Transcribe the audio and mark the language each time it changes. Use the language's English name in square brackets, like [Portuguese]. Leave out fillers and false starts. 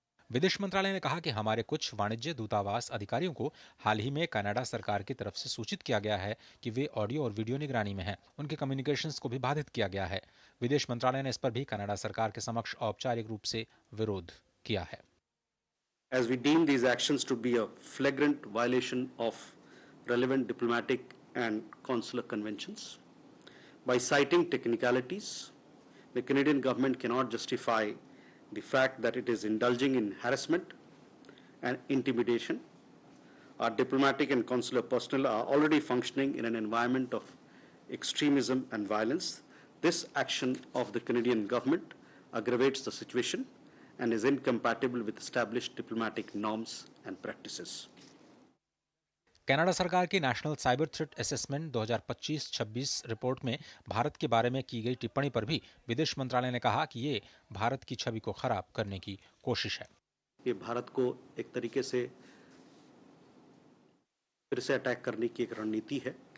[Hindi] विदेश मंत्रालय ने कहा कि हमारे कुछ वाणिज्य दूतावास अधिकारियों को हाल ही में कनाडा सरकार की तरफ से सूचित किया गया है कि वे ऑडियो और वीडियो निगरानी में हैं। उनके कम्युनिकेशंस को भी बाधित किया गया है। विदेश मंत्रालय ने इस पर भी कनाडा सरकार के समक्ष औपचारिक रूप से विरोध किया है। [English] As we deem these actions to be a flagrant violation of relevant diplomatic and consular conventions, by citing technicalities, the Canadian government cannot justify the fact that it is indulging in harassment and intimidation. Our diplomatic and consular personnel are already functioning in an environment of extremism and violence. This action of the Canadian government aggravates the situation and is incompatible with established diplomatic norms and practices. [Hindi] Canada सरकार की national cyber threat assessment 2025-26 report में भारत के बारे में की गई टिप्पणी पर भी विदेश मंत्रालय ने कहा कि ये भारत की छवि को खराब करने की कोशिश है। ये भारत को एक तरीके से फिर से अटैक करने की एक रणनीति है।